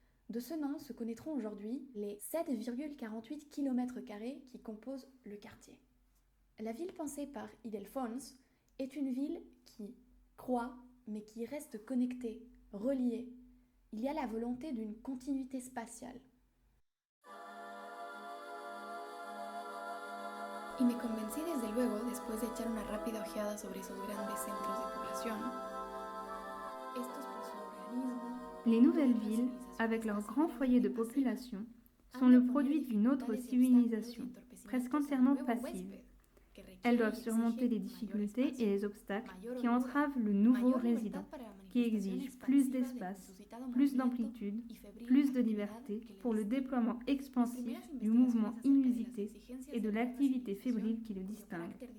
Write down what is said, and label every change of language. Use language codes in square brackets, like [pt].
[fr] De ce nom se connaîtront aujourd'hui les 7,48 km² qui composent le quartier. La ville pensée par Ildefonso est une ville qui croît mais qui reste connectée, reliée. Il y a la volonté d'une continuité spatiale. [es] Y me convencí desde luego, después de echar una rápida ojeada sobre esos grandes centros de población, estos por su organismo. [fr] Les nouvelles villes, avec leurs grands foyers de population, sont le produit d'une autre civilisation, presque entièrement passive. Elles doivent surmonter les difficultés et les obstacles qui entravent le nouveau résident, qui exige plus d'espace, plus d'amplitude, plus de liberté pour le déploiement expansif du mouvement inusité et de l'activité fébrile qui le distingue.